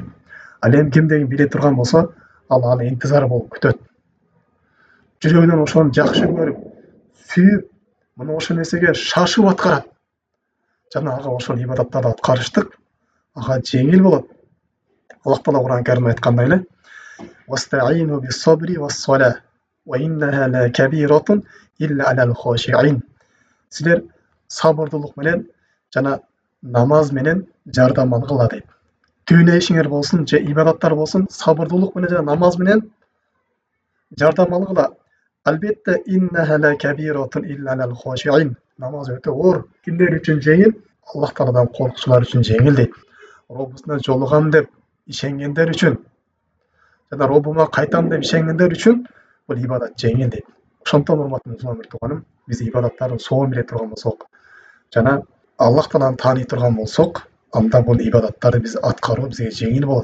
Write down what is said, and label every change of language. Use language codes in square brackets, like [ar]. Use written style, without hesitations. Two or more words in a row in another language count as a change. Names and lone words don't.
[ky] Ал эми кимде-ким биле турган болсо, ал аны интизар болуп күтөт. Жүрөгүнөн ошону жакшы көрүп, сүйүп, мына ошол нерсеге шашып аткарат. Жана ага ошол ибадаттарды аткарыштык ага жеңил болот. Аллах Таала Кур'ан Каримде айткандай эле: [ar] "واستعينوا بالصبر والصلاة، وإنها لكبيرة إلا على الخاشعين." [ky] Силер сабырдуулук менен жана намаз менен жардам алгыла дейт. Түбүнө ишиңер болсун, же ибадаттар болсун, сабырдуулук менен жана намаз менен жардам алгыла. [ar] Албетте إنها لكبيرة إلا على الخاشعين. [ky] Намаз өтө оор. Кимдер үчүн жеңил? Аллах Тааладан коркчулар үчүн жеңил дейт. Робусуна жолугам деп ишенгендер үчүн жана Робума кайтам деп ишенгендер үчүн бул ибадат жеңил дейт. Ошондон урматтуу мусулман бир тууганым, биз ибадаттардын сообун биле турган болсок жана Аллах Тааланы тааный турган болсок, анда бул ибадаттарды биз аткаруу бизге жеңил болот.